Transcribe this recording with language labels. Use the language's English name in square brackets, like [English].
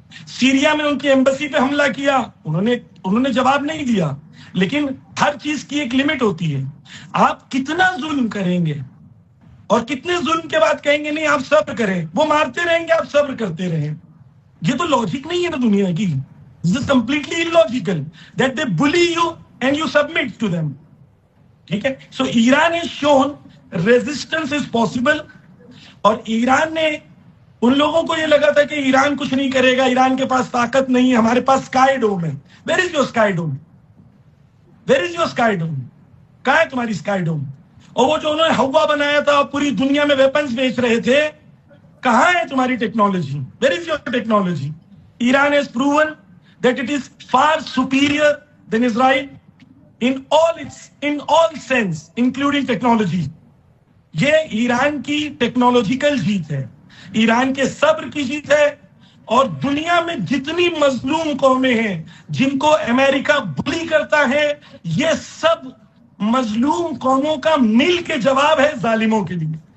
[Urdu] Syria میں ان کی embassy پہ حملہ کیا، انہوں نے جواب نہیں دیا. لیکن ہر چیز کی ایک لمٹ ہوتی ہے. آپ کتنا ظلم کریں گے اور کتنے ظلم کے بعد کہیں گے نہیں آپ صبر کریں؟ وہ مارتے رہیں گے، آپ صبر کرتے رہیں. یہ تو لاجک نہیں ہے نا دنیا کی. [English] This is completely illogical that they bully you and you submit to them. [Urdu] ٹھیک ہے. [English] So Iran has shown resistance is possible. [Urdu] اور ایران نے ان لوگوں کو یہ لگا تھا کہ ایران کچھ نہیں کرے گا، ایران کے پاس طاقت نہیں ہے، ہمارے پاس اسکائی ڈوم ہے. [English] Where is your sky dome? Where is your sky dome? [Urdu] کہاں ہے تمہاری اسکائی ڈوم؟ اور وہ جو انہوں نے ہوا بنایا تھا پوری دنیا میں ویپنز بیچ رہے تھے، کہاں ہے تمہاری technology? [English] Where is your technology? Iran has proven that it is far superior than Israel in all sense, including technology. [Urdu] یہ ایران کی ٹیکنالوجیکل جیت ہے، ایران کے صبر کی جیت ہے. اور دنیا میں جتنی مظلوم قومیں ہیں جن کو امریکہ بلی کرتا ہے، یہ سب مظلوم قوموں کا مل کے جواب ہے ظالموں کے لیے.